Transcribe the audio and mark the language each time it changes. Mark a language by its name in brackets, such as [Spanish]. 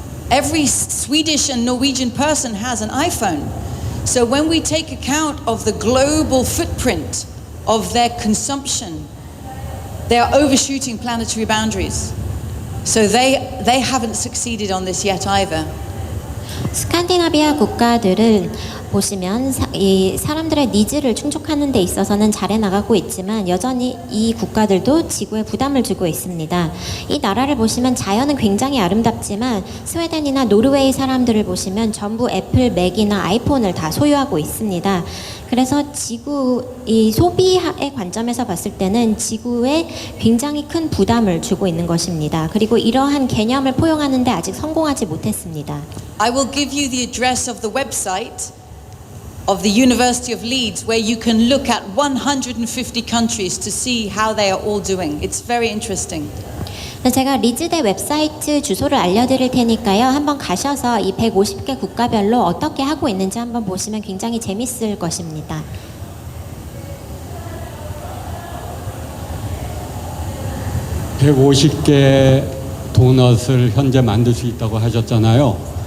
[English] Every Swedish and Norwegian person has an iPhone. So when we take account of the global footprint of their consumption, they are overshooting planetary boundaries. So they haven't succeeded on this yet either. [Korean] 스칸디나비아 국가들은 보시면 이 사람들의 니즈를 충족하는 데 있어서는 잘해 나가고 있지만 여전히 이 국가들도 지구에 부담을 주고 있습니다. 이 나라를 보시면 자연은 굉장히 아름답지만 스웨덴이나 노르웨이 사람들을 보시면 전부 애플 맥이나 아이폰을 다 소유하고 있습니다. 그래서 지구 이 소비의 관점에서 봤을 때는 지구에 굉장히 큰 부담을 주고 있는 것입니다. 그리고 이러한 개념을 포용하는 데 아직 성공하지 못했습니다. [English] I will give you the address of the website of the University of Leeds where you can look at 150 countries to see how they are all doing. It's very interesting. [Korean] 제가 리즈대 웹사이트 주소를 알려드릴 테니까요. 한번 가셔서 이 150개 국가별로 어떻게 하고 있는지 한번 보시면 굉장히 재밌을 것입니다. (150개) 도넛을 현재 만들 수 있다고 하셨잖아요.